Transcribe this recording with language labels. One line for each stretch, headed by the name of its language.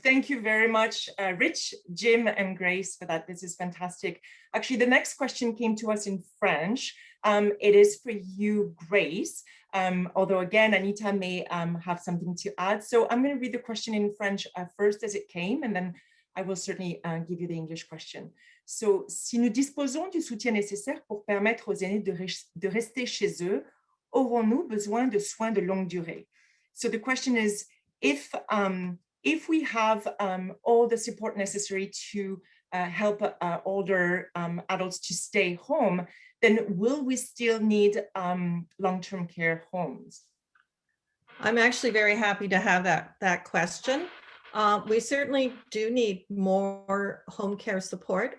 English: Thank you very much, Rich, Jim, and Grace for that. This is fantastic. Actually, the next question came to us in French. It is for you, Grace, although again, Anita may have something to add. So I'm going to read the question in French first as it came, and then I will certainly give you the English question.
French: So, si nous disposons du soutien nécessaire pour permettre aux aînés de rester chez eux, aurons-nous besoin de soins de longue durée?
English: So the question is, if we have all the support necessary to help older adults to stay home, then will we still need long-term care homes? I'm actually very happy to have that question. We certainly do need more home care support.